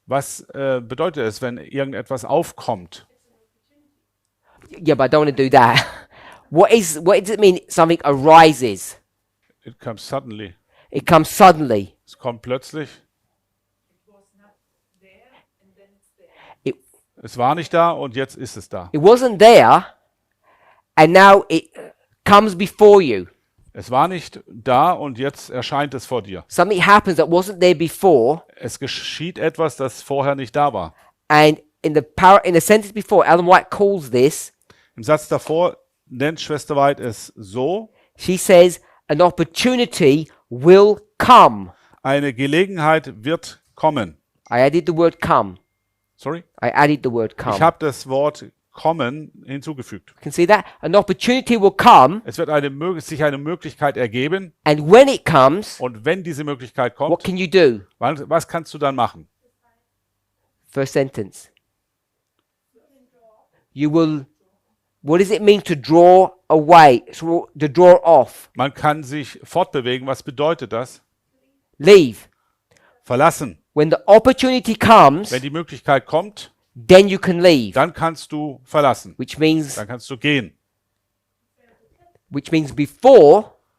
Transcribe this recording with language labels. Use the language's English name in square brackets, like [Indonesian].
[German] Was bedeutet es, wenn irgendetwas aufkommt? [English] Yeah, but I don't want to do that. What does it mean something arises? It comes suddenly. It comes suddenly. [German] Es kommt plötzlich. [English] It was not there and then it's there. It [German] Es war nicht da und jetzt ist es da. [English] it wasn't there and now it comes before you. [German] Es war nicht da und jetzt erscheint es vor dir. [English] Something happens that wasn't there before, [German] Es geschieht etwas, das vorher nicht da war. [English] and in the sentence before, Ellen White calls this, [German] Im Satz davor nennt Schwester White es so: [English] she says, an opportunity will come. [German] Eine Gelegenheit wird kommen. [English] I added the word come. Sorry? I added the word come. [German] Ich habe das Wort kommen hinzugefügt. [English] You can see that? An opportunity will come, [German] Es wird sich eine Möglichkeit ergeben [English] and when it comes, [German] und wenn diese Möglichkeit [English] what can you do? [German] was kannst du dann machen? [English] First sentence. You will. What does it mean to draw away? To draw off. [German] Man kann sich fortbewegen. Was bedeutet das? [English] Leave. [German] Verlassen. [English] When the opportunity comes, [German] Wenn die Möglichkeit kommt, [English] then you can leave. [German] dann kannst du verlassen. [English] Which means [German] Dann kannst du gehen. [English] before